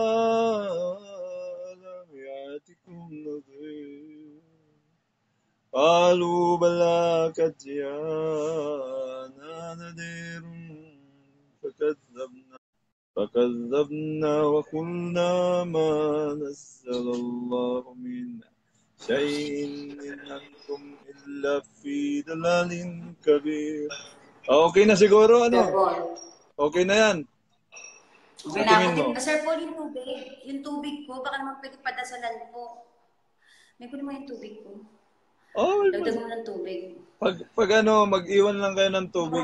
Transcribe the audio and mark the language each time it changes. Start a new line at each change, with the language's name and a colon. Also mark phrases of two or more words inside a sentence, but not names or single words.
Arabic: ألم يأتكم نذير قالوا بلى قد جاءنا نذير فكذبنا وقلنا ما نزل الله من شيء إن أنتم إلا في ضلال كبير.
Filipino: Okay na siguro, ano? Okay na yan. Okay na ako. Sir Paul, yung tubig ko, baka naman pwede padasalan po. May kunin mo yung tubig ko. Oh, dagdag mo ng tubig. Pag ano, mag-iwan lang kayo ng tubig.